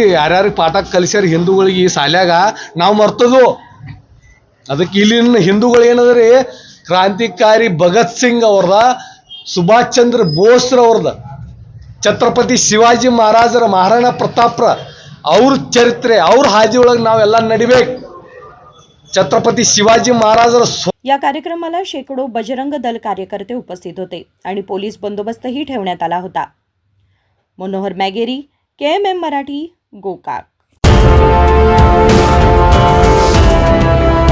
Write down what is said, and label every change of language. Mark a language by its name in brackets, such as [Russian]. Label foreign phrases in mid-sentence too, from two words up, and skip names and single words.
[Kannada] ಯಾರ್ಯಾರಿಗೆ ಪಾಠ ಕಲಿಸ್ಯಾರ ಹಿಂದೂಗಳಿಗೆ ಈ ಶಾಲ್ಯಾಗ ನಾವು ಮರ್ತದು. ಅದಕ್ಕೆ ಇಲ್ಲಿನ ಹಿಂದೂಗಳು ಏನದ್ರಿ, ಕ್ರಾಂತಿಕಾರಿ ಭಗತ್ ಸಿಂಗ್ ಅವ್ರದ, ಸುಭಾಷ್ ಚಂದ್ರ ಬೋಸ್ರವ್ರದ, ಛತ್ರಪತಿ ಶಿವಾಜಿ ಮಹಾರಾಜರ, ಮಹಾರಾಣಾ ಪ್ರತಾಪ್ರ ಅವ್ರ ಚರಿತ್ರೆ ಅವ್ರ ಹಾದಿ ಒಳಗೆ ನಾವೆಲ್ಲ ನಡಿಬೇಕು. [Marathi] छत्रपती शिवाजी महाराज. या कार्यक्रमाला शेकडो बजरंग दल कार्यकर्ते उपस्थित होते आणि पोलीस बंदोबस्तही ठेवण्यात आला होता. मनोहर मॅगेरी, KMM मराठी, गोकाक.